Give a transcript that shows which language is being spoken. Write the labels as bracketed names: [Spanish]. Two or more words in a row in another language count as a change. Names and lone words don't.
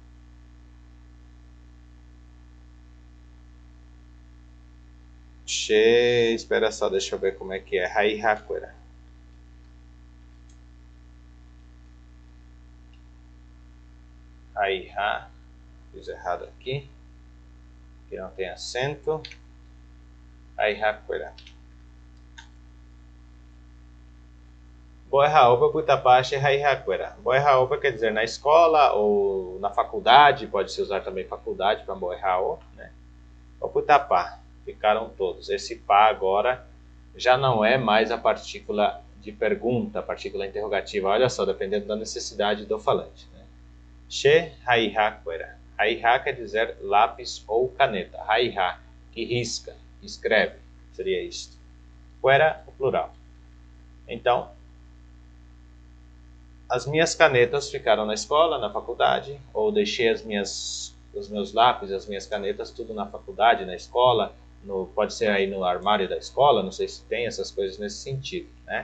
[Portuguese] Espera só, deixa eu ver como é que é. [Guarani] Haihakuera. Haiha. [Portuguese] Fiz errado aqui. Que não tem acento. Haihakuera. [Guarani] Boerraopa Putapache Haihakuera. [Portuguese] Boerraopa quer dizer na escola ou na faculdade. Pode se usar também faculdade para Boerrao, né? O Putapá. Ficaram todos. Esse pá agora já não é mais a partícula de pergunta, a partícula interrogativa. Olha só, dependendo da necessidade do falante. Né? [Guarani] She haihaquera. [Portuguese] Haiha quer dizer lápis ou caneta. Haiha, que risca, que escreve. Seria isto. Quera, o plural. Então, as minhas canetas ficaram na escola, na faculdade, ou deixei os meus lápis, as minhas canetas, tudo na faculdade, na escola, pode ser aí no armário da escola, não sei se tem essas coisas nesse sentido, né?